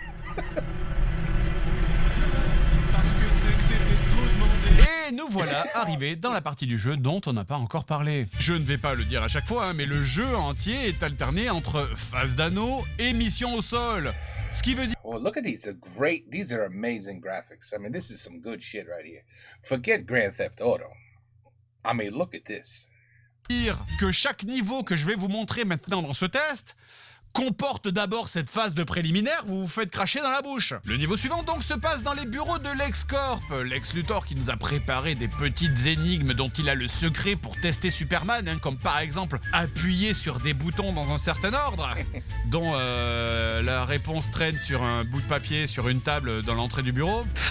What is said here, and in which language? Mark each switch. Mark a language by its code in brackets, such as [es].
[fr] Parce que c'est que c'était trop demandé. Et nous voilà arrivés dans la partie du jeu dont on n'a pas encore parlé. Je ne vais pas le dire à chaque fois, hein, mais le jeu entier est alterné entre phase d'anneau et mission au sol. Ce qui veut dire... [en] Oh, look at these. These are amazing graphics. I mean, this is some good shit right here. Forget Grand Theft Auto. I mean, look at this. [fr] Que chaque niveau que je vais vous montrer maintenant dans ce test comporte d'abord cette phase de préliminaire où vous vous faites cracher dans la bouche. Le niveau suivant donc se passe dans les bureaux de LexCorp, Lex Luthor qui nous a préparé des petites énigmes dont il a le secret pour tester Superman, hein, comme par exemple appuyer sur des boutons dans un certain ordre, dont la réponse traîne sur un bout de papier sur une table dans l'entrée du bureau.